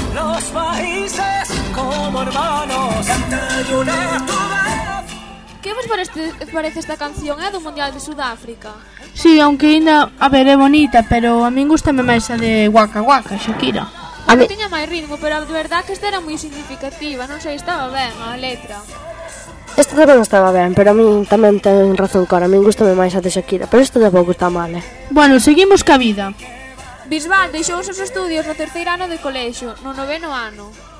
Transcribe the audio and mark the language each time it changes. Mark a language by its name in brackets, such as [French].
[Spanish] Los países como hermanos, cantando una vez. [Galician] ¿Qué vos parece esta canción, do Mundial de Sudáfrica? Sí, aunque ainda, a ver, é bonita, pero a mí gustame máis a de Waka Waka, Shakira. A mí tiña máis ritmo, pero de verdade que esta era moi significativa, non sei, estaba ben a letra. Esta tamén estaba ben, pero a mí tamén ten razón cara. A mí gustame máis a de Shakira, pero esta tampouco está mal, eh? Bueno, seguimos ca vida. Bisbal deixou os seus estudios no terceiro ano de colexo, no noveno ano.